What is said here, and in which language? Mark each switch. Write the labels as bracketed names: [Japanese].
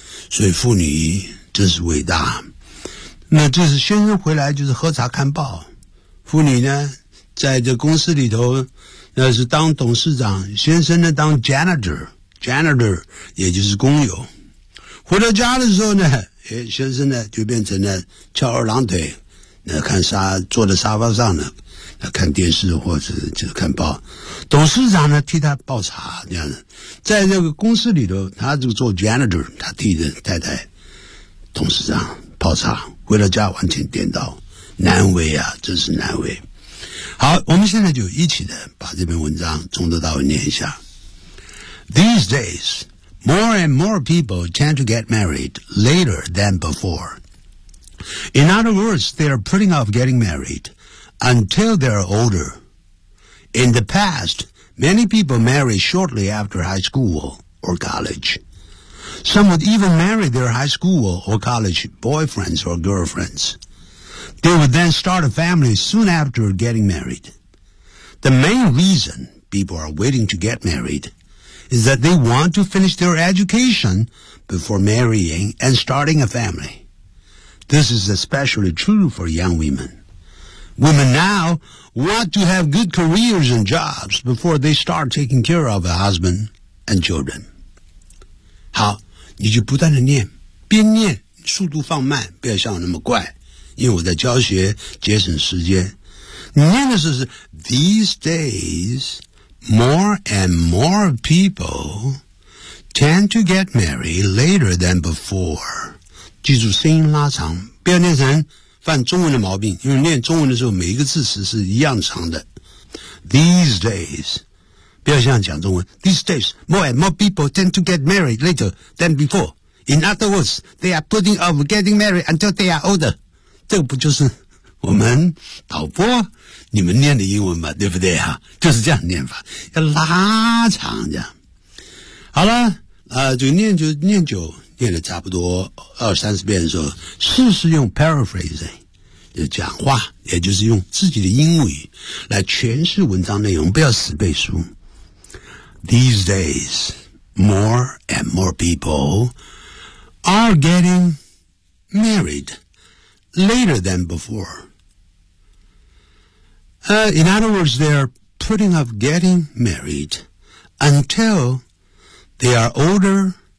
[Chinese] 所以妇女真是伟大，那就是先生回来就是喝茶看报，妇女呢在这公司里头那是当董事长，先生呢当 janitor 也就是工友，回到家的时候呢、哎、先生呢就变成了翘二郎腿，那看沙坐在沙发上呢，那看电视或者就是看报，董事长呢替他报茶，这样子。在这个公司里头他就做 janitor， 他替着太太董事长泡茶，回到家完全颠倒，难为啊，真是难为。好，我们现在就一起的把这篇文章从头到尾念一下。 [English] These days, more and more people tend to get married later than before. In other words, they are putting off getting married until they are older. In the past, many people married shortly after high school or college. Some would even marry their high school or college boyfriends or girlfriends. They would then start a family soon after getting married. The main reason people are waiting to get married is that they want to finish their education before marrying and starting a family. This is especially true for young women. Women now want to have good careers and jobs before they start taking care of a husband and children. [Chinese] 好，你就不断地念，边念速度放慢，不要像我那么怪，因为我在教学节省时间。你念的是 [English] These days, more and more people tend to get married later than before. [Chinese] 记住声音拉长，不要念成犯中文的毛病，因为念中文的时候每一个字词是一样长的。 [English] These days, [Chinese] 不要像讲中文。 [English] These days, more and more people tend to get married later than before. In other words, they are putting off getting married until they are older. [Chinese] 这个不就是我们导播你们念的英文吗？对不对啊？就是这样念法，要拉长这样。好了，就念就念久。念了差不多二三十遍的时候，试试用 paraphrasing 就讲话，也就是用自己的英语来诠释文章内容，不要死背书。 [English] These days, more and more people are getting married later than before. In other words, they are putting off getting married until they are older.